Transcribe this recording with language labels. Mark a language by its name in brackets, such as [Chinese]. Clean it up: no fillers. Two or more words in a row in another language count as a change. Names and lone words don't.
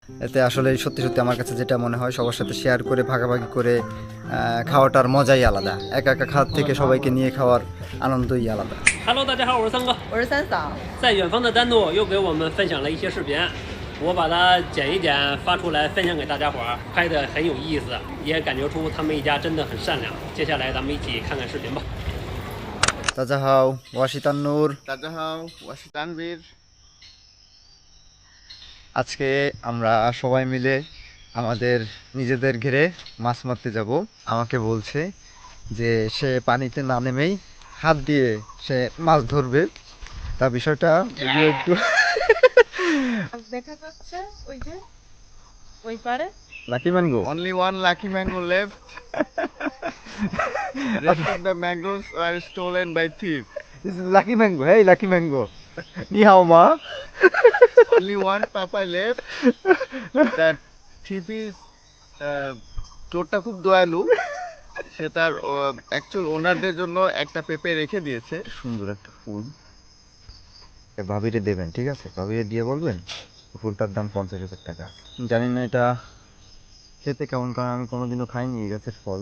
[Bangla] এতে আসলে সত্যি সত্যি আমার কাছে যেটা মনে হয় সবার সাথে শেয়ার করে ভাগাভাগি করে খাওয়াটার মজাই আলাদা। একা একা খাওয়ার থেকে সবাইকে নিয়ে খাওয়ার আনন্দই আলাদা। [Chinese] Hello，大家好，我是三哥。我是三嫂。在远方的丹诺又给我们分享了一些视频，我把它剪一剪发出来分享给大家伙儿，拍的很有意思，也感觉出他们一家真的很善良。接下来咱们一起看看视频吧。大家好，我是তান্নূর। 大家好，我是 তানভীর। [Bangla] আজকে আমরা সবাই মিলে আমাদের নিজেদের ঘেরে মাছ মারতে যাব। আমাকে বলছে যে সে পানিতে না নেমেই হাত দিয়ে সে মাছ ধরবে। তা বিষয়টা একটু দেখা যাচ্ছে ওই যে ওই পারে। [English] lucky mango. Only one lucky mango left. Rest of the mangoes are stolen by thieves. This is lucky mango. Hey, lucky mango. [Chinese] 你好吗. [English] Only one papa left. That thief is [Bangla] চোরটা খুব দয়ালু। সে তার অ্যাকচুয়াল ওনারদের জন্য একটা পেঁপে রেখে দিয়েছে। সুন্দর একটা ফুল। ভাবিরে দেবেন, ঠিক আছে? ভাবিরে দিয়ে বলবেন ফুলটার দাম 50,000 টাকা। জানি না এটা খেতে কেমন, কারণ আমি কোনোদিনও খাইনি এই গাছের ফল।